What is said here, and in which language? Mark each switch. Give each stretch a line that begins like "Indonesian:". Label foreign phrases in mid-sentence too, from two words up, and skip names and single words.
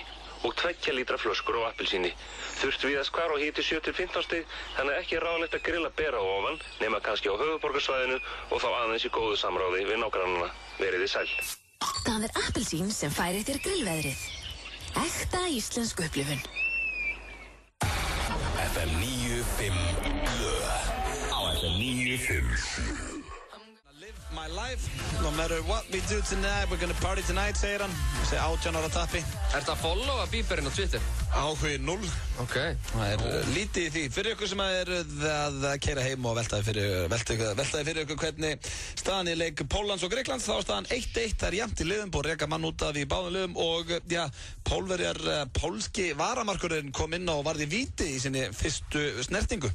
Icelandic: Og 2 lítra flöskur á appelsíni. Þurft víðast hvar og hiti 7-15 stig, þannig að ekki er ráðlegt að grilla bera á ofan, nema kannski á höfuðborgarsvæðinu og þá aðeins í góðu samráði við nágrannana. Veriði sæl. Það er Appelsín sem færir þér grillveðrið. Ekta íslensk upplifun. FM 95 blö. Á FM 95.
English: My life, no matter what we do tonight, we're gonna party tonight,
Icelandic: segir hann. Þessi 18 ára tappi. Ertu að followa Bieberinn á Twitter? Áhugi 0. Ok. Það lítið í því. Fyrir ykkur sem er að keyra heim og veltaði fyrir ykkur hvernig staðan í leik Póllands og Grikklands, þá staðan 1-1. Það er jafnt í liðum, búið að reka mann út af í báðum liðum og já, pólski varamarkurinn kom inn og varði víti í sinni fyrstu snertingu.